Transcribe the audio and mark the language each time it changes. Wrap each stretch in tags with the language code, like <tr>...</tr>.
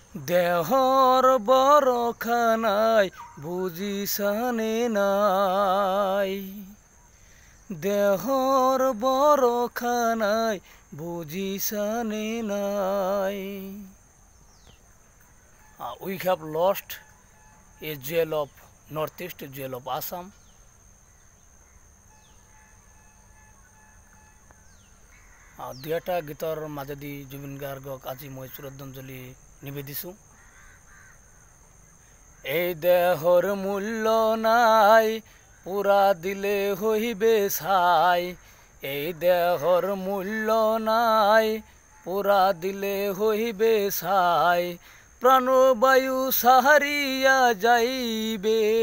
<as>দেহৰ বৰষা নাই বুজিছানে নাই, দেহৰ বৰষা নাই বুজিছানে নাই।</as> <en>We have lost a jewel of Northeast, jewel of Assam.</en> <as>দুই এটা গীতৰ মাজেদি জুবিন গাৰ্গক আজি মই শ্ৰদ্ধাঞ্জলি নিবেদিছোঁ।</as> <bn>এই দেহৰ মূল্য নাই পুৰা দিলে হইবে ছাই, এই দেহৰ মূল্য নাই পুৰা দিলে হইবে ছাই, প্রাণবায়ু সাহারিয়া যাইবে,</bn>